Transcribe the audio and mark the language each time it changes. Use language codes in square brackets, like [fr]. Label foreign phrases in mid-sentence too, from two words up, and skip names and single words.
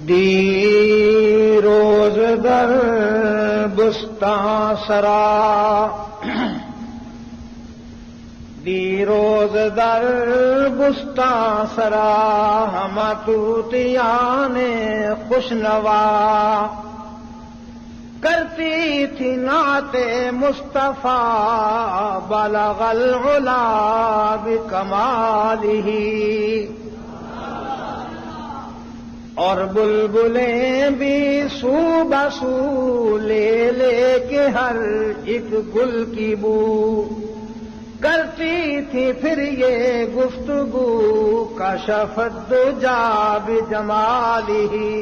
[fa] دی روز در بستان سرا، دی روز در بستان سرا، ہم طوطیان خوشنوا [ur] کرتی تھی نعت مصطفیٰ، [ar] بلغ العلا بکمالہ، [ur] اور بلبلیں بھی سو بسو لے لے کے ہر ایک گل کی بو کرتی تھی پھر یہ گفتگو، [ar] کشف الدجا بجمالہ،